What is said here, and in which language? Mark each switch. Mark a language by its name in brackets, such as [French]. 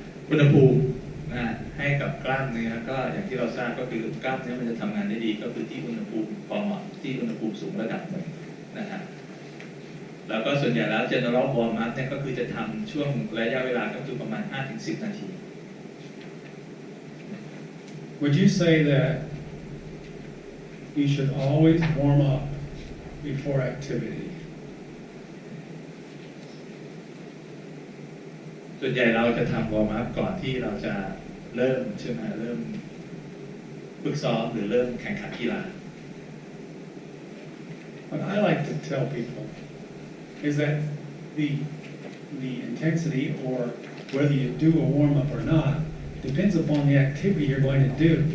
[Thai] อุณหภูมินะให้กับกล้ามเนื้อก็อย่างที่เราทราบก็คือกล้ามเนื้อมันจะทำงานได้ดีก็คือที่อุณหภูมิพอเหมาะที่อุณหภูมิสูงระดับหนึ่งนะฮะแล้วก็ส่วนใหญ่แล้ว general warm up เนี่ยก็คือจะทำช่วงระยะเวลาก็คือประมาณ 5-10 นาที [English] Would you say that you should always warm up before activity. [Thai] ส่วนใหญ่เราจะทำวอร์มอัพก่อนที่เราจะเริ่มใช่ไหมเริ่มฝึกซ้อมหรือเริ่มแข่งขันกีฬา [English] What I like to tell people is that the intensity or whether you do a warm up or not depends upon the activity you're going to do.